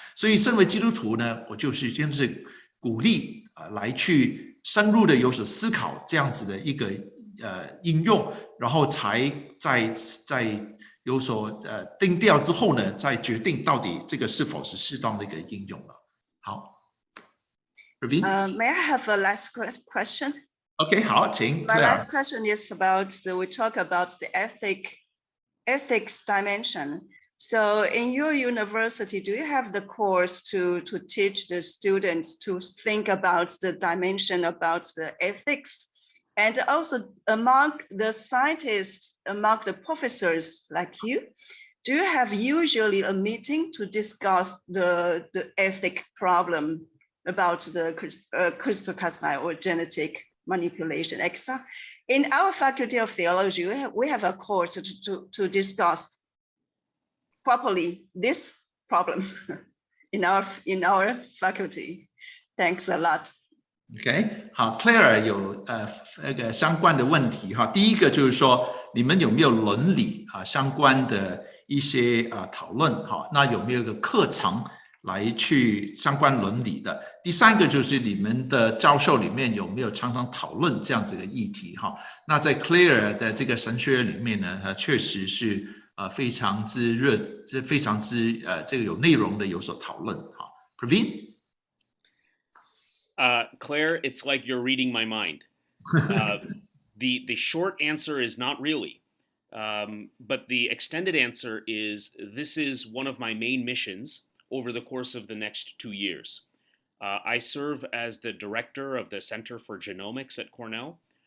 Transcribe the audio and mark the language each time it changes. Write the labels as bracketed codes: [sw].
[zh] 所以身为基督徒呢，我就是真是鼓励来去深入的有所思考这样子的一个应用，然后才在有所定调之后呢，再决定到底这个是否是适当的一个应用了。好。 [en] May I have a last question? [zh] Okay, 好，请。 [en] My last question is about we talk about the ethics dimension. So in your university, do you have the course to teach the students to think about the dimension about the ethics? And also among the scientists, among the professors like you, do you have usually a meeting to discuss the ethic problem about the CRISPR-Cas9 or genetic manipulation, etc. In our Faculty of Theology, we have a course to discuss properly this problem in our faculty. Thanks a lot. [zh] OK， 好 ，Claire 有那个相关的问题哈。第一个就是说，你们有没有伦理相关的一些讨论哈？那有没有一个课程来去相关伦理的？第三个就是你们的教授里面有没有常常讨论这样子的议题哈？那在 Claire 的这个神学院里面呢，确实是非常之热，非常之这个有内容的有所讨论哈。 Praveen？ [en] Claire, it's like you're reading my mind. The short answer is not really. But the extended answer is this is one of my main missions over the course of the next 2 years. I serve as the director of the Center for Genomics at Cornell.